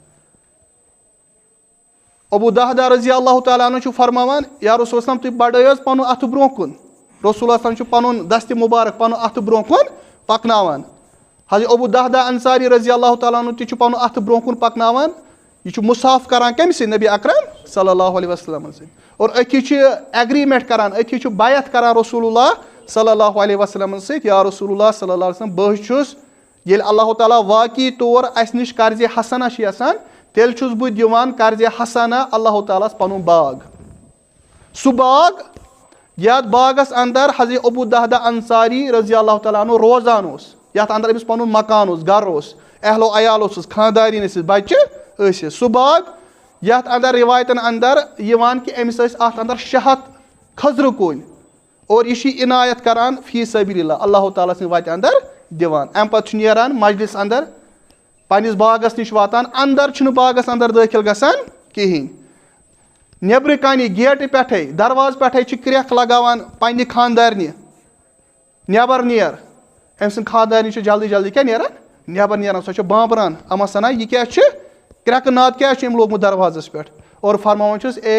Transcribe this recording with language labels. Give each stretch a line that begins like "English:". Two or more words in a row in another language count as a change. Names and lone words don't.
Kashmiri: ابو دہدا
Arabic: رضی اللہ تعالیٰ عنہ
Kashmiri: چھُ فرماوان یا رسول اسلام تُہۍ بڑٲیِو حظ پنُن اَتھٕ برونٛہہ کُن رسول اسلام چھُ پنُن دستہِ مُبارک پنُن اَتھٕ برونٛہہ کُن پکناوان حضرت ابو دہدا انصاری
Arabic: رضی اللہ تعالیٰ عنہ
Kashmiri: تہِ چھُ پنُن اَتھٕ برونٛہہ کُن پکناوان یہِ چھُ مُصاف کران کٔمۍ سۭتۍ نبی اکرم
Arabic: صلی اللہ علیہ
Kashmiri: وسلمن سۭتۍ اور أتھی چھِ ایگریمنٹ کران أتھی چھُ بیعت کران رسول اللہ صلی اللہ علیہ وسلمن سۭتۍ یا رسول اللہ
Arabic: صلی اللہ علیہ وسلم
Kashmiri: بہٕ چھُس ییٚلہِ اللہ تعالیٰ واقعی طور اَسہِ نِش
Arabic: قرضے حسنہ
Kashmiri: چھِ یژھان تیٚلہِ چھُس بہٕ دِوان
Arabic: قرضے حسنہ
Kashmiri: اللہ تعالیٰ ہس پنُن باغ سُہ باغ یتھ باغس اندر حضرت ابو دہدا انصاری
Arabic: رضی اللہ تعالیٰ عنہ
Kashmiri: روزان اوس یتھ اندر أمِس پنُن مکان اوس گرٕ اوس اہلو عیال اوسُس خاندارین ٲسِس بچہِ ٲسِس سُہ باغ یتھ اندر رِوایتن اندر یِوان کہِ أمِس ٲسۍ اتھ اندر 600 کھٔزرٕ کُلۍ اور یہِ چھِ عنایت کران
Arabic: فی سبیل اللہ
Kashmiri: اللہ تعالیٰ سٕنٛدِ وتہِ اندر دِوان امہِ پتہٕ چھُ نیران مجلس اندر پننس باغس نِش واتان اندر چھُنہٕ باغس اندر دٲخل گژھان کہیٖنۍ نیبرٕ کنہِ گیٹہٕ پٮ۪ٹھے دروازٕ پٮ۪ٹھے چھِ کرٛٮ۪کھ لگاوان پننہِ خاندارنہِ نٮ۪بر نیر أمۍ سٕنٛز خاندارنہِ چھِ جلدی جلدی کیٛاہ نیران نٮ۪بر نیران سۄ چھِ بامبران اما سنان یہِ کیٛاہ چھِ کرٛٮ۪کہٕ ناد کیٛازِ چھُ أمۍ لوگمُت دروازس پٮ۪ٹھ اور فرماوان چھُس